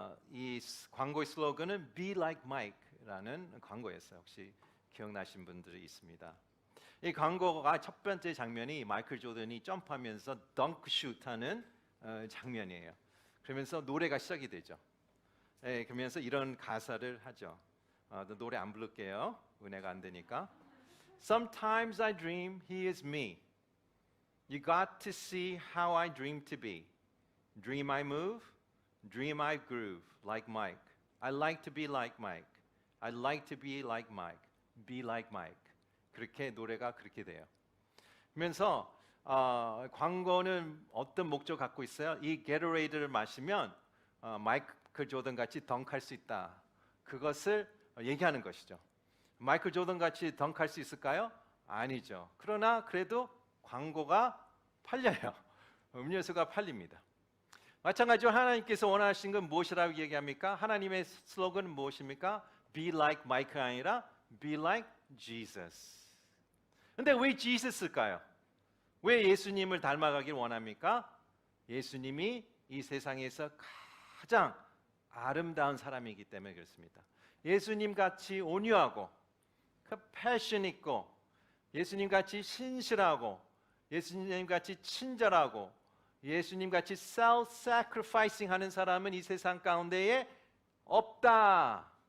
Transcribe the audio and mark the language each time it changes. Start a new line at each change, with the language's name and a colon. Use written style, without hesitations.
Korean: 이 광고의 슬로건은 Be Like Mike라는 광고였어요. 혹시 기억나신 분들이 있습니다. 이 광고가 첫 번째 장면이 마이클 조던이 점프하면서 덩크슛하는 장면이에요. 그러면서 노래가 시작이 되죠. 예, 그러면서 이런 가사를 하죠. 노래 안 부를게요. 은혜가 안 되니까.
English: Sometimes I dream he is me. You got to see how I dream to be. Dream I move, dream I groove like Mike. I like to be like Mike. I like to be like Mike. Be like Mike.
Korean: 그렇게 노래가 그렇게 돼요. 그러면서 광고는 어떤 목적 갖고 있어요? 이 게토레이드를 마시면 마이클 조던 같이 덩크할 수 있다. 그것을 얘기하는 것이죠. 마이클 조던 같이 덩크할 수 있을까요? 아니죠. 그러나 그래도 광고가 팔려요. 음료수가 팔립니다. 마찬가지로 하나님께서 원하신 건 무엇이라고 얘기합니까? 하나님의 슬로건은 무엇입니까?
English: Be like Mike가
Korean: 아니라
English: Be like Jesus.
Korean: 근데 왜 Jesus일까요? 왜 예수님을 닮아가길 원합니까? 예수님이 이 세상에서 가장 아름다운 사람이기 때문에 그렇습니다. 예수님 같이 온유하고 패션 있고 예수님 같이 신실하고 예수님 같이 친절하고 예수님 같이 self-sacrificing 하는 사람은 이 세상 가운데에 없다.